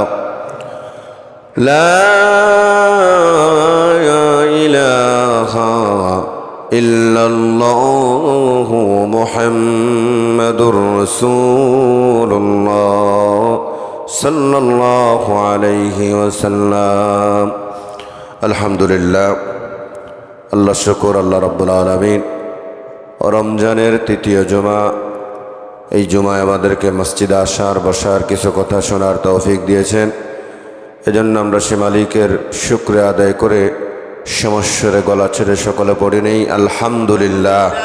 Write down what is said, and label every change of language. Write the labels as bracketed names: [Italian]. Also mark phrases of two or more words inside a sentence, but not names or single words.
[Arabic] لا الہ الا اللہ محمد رسول اللہ صلی اللہ علیہ وسلم [Bangla] আলহামদুলিল্লাহ আল্লাহ শুকর আল্লাহ রাব্বুল আলামিন রমজানের তৃতীয় জুমা এই জুমায় আমাদেরকে মসজিদে আসার বসার কিছু কথা শোনার তৌফিক দিয়েছেন এজন্য আমরা সে মালিকের শুকরিয়া আদায় করে সমস্বরে গলা ছেড়ে সকলে পড়ে নেই আলহামদুলিল্লাহ